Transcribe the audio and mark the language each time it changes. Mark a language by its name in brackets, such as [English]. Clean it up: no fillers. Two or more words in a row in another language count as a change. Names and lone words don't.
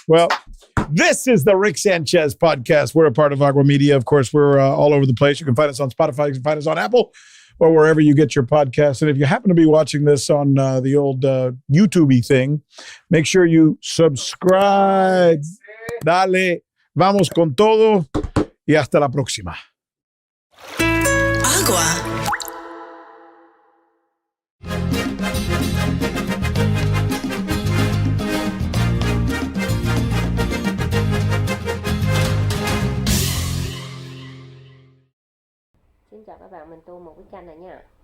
[English] Well, this is the Rick Sanchez podcast. We're a part of Agua Media. Of course, we're all over the place. You can find us on Spotify. You can find us on Apple or wherever you get your podcasts. And if you happen to be watching this on the old YouTube-y thing, make sure you subscribe. [Spanish] Dale. Vamos con todo. Y hasta la próxima. Agua. [Vietnamese] Xin chào các bạn, mình tô một cái chanh này nha.